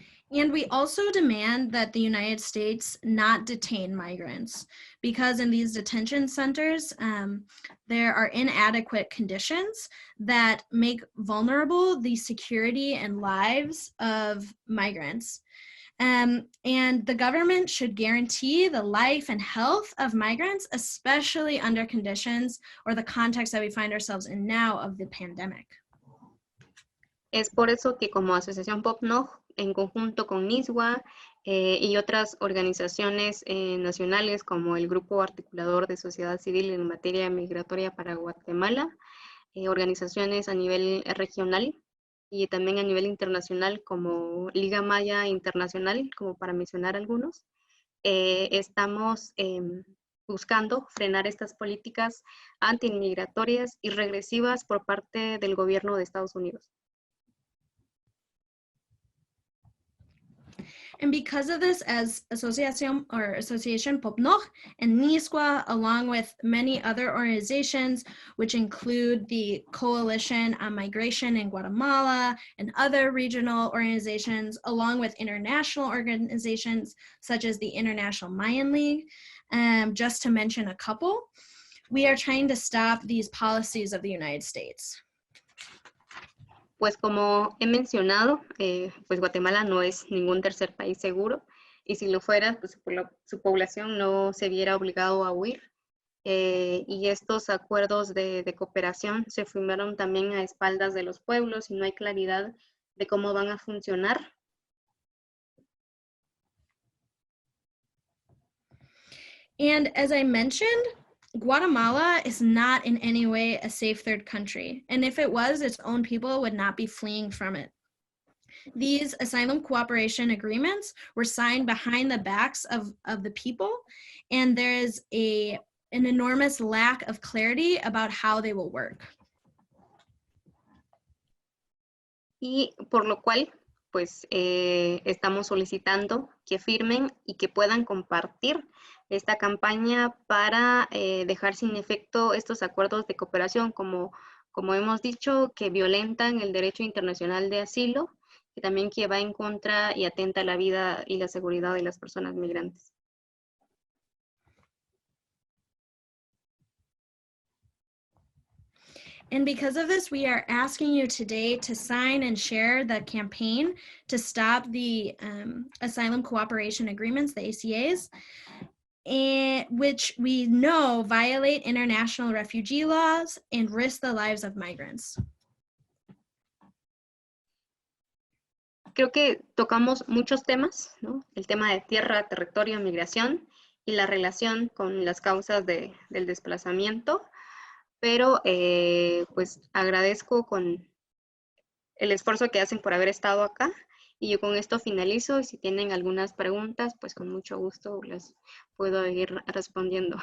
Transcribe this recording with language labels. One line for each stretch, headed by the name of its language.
English: And we also demand that the United States not detain migrants because in these detention centers, there are inadequate conditions that make vulnerable the security and lives of migrants. And the government should guarantee the life and health of migrants, especially under conditions or the context that we find ourselves in now of the pandemic.
Spanish: Es por eso que como Asociación POPNOG, en conjunto con NISWA y otras organizaciones nacionales como el Grupo Articulador de Sociedad Civil en materia migratoria para Guatemala, organizaciones a nivel regional y también a nivel internacional como Liga Maya Internacional, como para mencionar algunos, estamos buscando frenar estas políticas antimigratorias y regresivas por parte del gobierno de Estados Unidos.
English: And because of this, as Association POPNOG and NISWA, along with many other organizations, which include the Coalition on Migration in Guatemala and other regional organizations, along with international organizations such as the International Mayan League, just to mention a couple, we are trying to stop these policies of the United States.
Spanish: Pues como he mencionado, pues Guatemala no es ningún tercer país seguro y si lo fuera, pues su población no se viera obligado a huir. Y estos acuerdos de cooperación se firmaron también a espaldas de los pueblos y no hay claridad de cómo van a funcionar.
English: And as I mentioned, Guatemala is not in any way a safe third country, and if it was, its own people would not be fleeing from it. These asylum cooperation agreements were signed behind the backs of the people, and there is an enormous lack of clarity about how they will work.
Spanish: Y por lo cual, pues estamos solicitando que firmen y que puedan compartir esta campaña para dejar sin efecto estos acuerdos de cooperación, como hemos dicho, que violentan el derecho internacional de asilo, y también que va en contra y atenta a la vida y la seguridad de las personas migrantes.
English: And because of this, we are asking you today to sign and share the campaign to stop the asylum cooperation agreements, the ACAs, which we know violate international refugee laws and risk the lives of migrants.
Spanish: Creo que tocamos muchos temas, ¿no? El tema de tierra, territorio, migración y la relación con las causas del desplazamiento. Pero pues agradezco con el esfuerzo que hacen por haber estado acá y yo con esto finalizo y si tienen algunas preguntas pues con mucho gusto las puedo ir respondiendo.